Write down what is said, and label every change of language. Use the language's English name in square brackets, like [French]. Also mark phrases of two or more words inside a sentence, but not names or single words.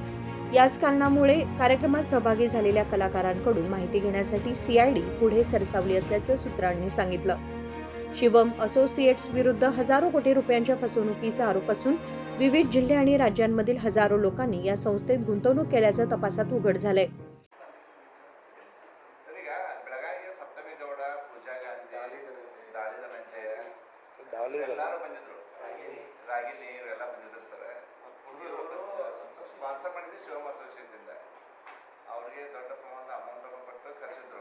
[Marathi] याच कारणामुळे कार्यक्रमात सहभागी झालेल्या कलाकारांकडून माहिती घेण्यासाठी सीआयडी पुढे सरसावली असल्याचं सूत्रांनी सांगितलं. शिवम असोसिएट्स विरुद्ध हजारो कोटी रुपयांच्या फसवणुकीचा आरोप असून विविध जिल्हे आणि राज्यांमधील हजारो लोकांनी या संस्थेत गुंतवणूक केल्याचं तपासात उघड झालंय. [Kannada] ರಾಗಿನಿ ಇವರೆಲ್ಲ ಬಂದಿದ್ರು ಸರ್. ಸ್ಪಾನ್ಸರ್ ಮಾಡಿದ್ದು ಶಿವಮ್ ಅಸೋಸಿಯೇಷನ್ ಇಂದ ಅವ್ರಿಗೆ ದೊಡ್ಡ ಪ್ರಮಾಣದ ಅಮೌಂಟ್ ಅನ್ನು ಕೊಟ್ಟು ಕರೆಸಿದ್ರು.